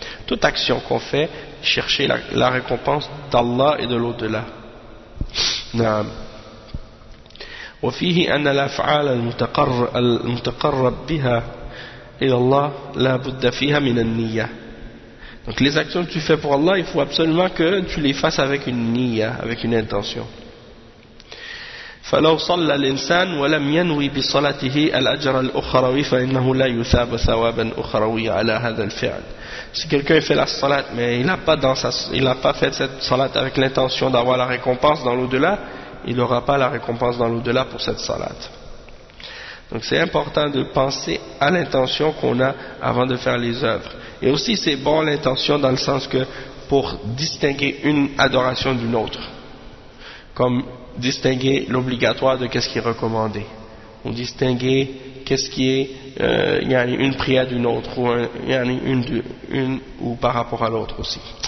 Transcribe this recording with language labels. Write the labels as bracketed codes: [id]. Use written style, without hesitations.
[fr] Toute action qu'on fait, chercher la récompense d'Allah et de l'au-delà. [ar] Naam. وفيه أن الأفعال المتقرب بها إلى الله لا بد فيها من النية. [fr] Donc les actions que tu fais pour Allah, il faut absolument que tu les fasses avec une niya, avec une intention. [ar] فلو صلى الإنسان ولم ينوي بصلاته الأجر الأخروي فإنه لا يثاب ثوابا أخروي على هذا الفعل. [fr] Si quelqu'un fait la salat mais il n'a pas fait cette salat avec l'intention d'avoir la récompense dans l'au-delà, il n'aura pas la récompense dans l'au-delà pour cette salat. Donc c'est important de penser à l'intention qu'on a avant de faire les œuvres. Et aussi c'est bon l'intention dans le sens que pour distinguer une adoration d'une autre, comme distinguer l'obligatoire de qu'est-ce qui est recommandé, ou distinguer qu'est-ce qui est une prière d'une autre, ou une par rapport à l'autre aussi.